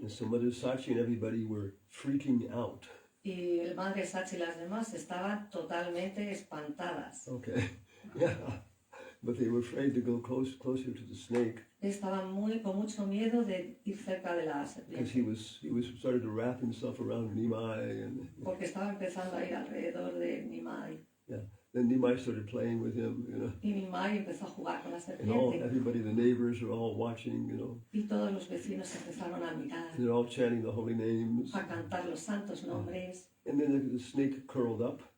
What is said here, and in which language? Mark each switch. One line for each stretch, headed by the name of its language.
English: And so Mother Sachi and everybody were freaking out.
Spanish: Y el Madre Sachi y las demás estaban totalmente espantadas.
English: Okay. Yeah. But they were afraid to go closer to the snake
Spanish: Estaban con mucho miedo de ir cerca de la
English: because
Spanish: serpiente.
English: he was started to wrap himself around Nimai, and
Spanish: Porque estaba empezando a ir alrededor de Nimai.
English: yeah. Then Nimai started playing with him, you know.
Spanish: Y Nimai empezó a jugar con la
English: And
Spanish: serpiente.
English: everybody, the neighbors are all watching, you know.
Spanish: Y todos los vecinos empezaron a mirar,
English: And they're all chanting the holy names.
Spanish: a cantar los santos nombres.
English: And then the snake curled up,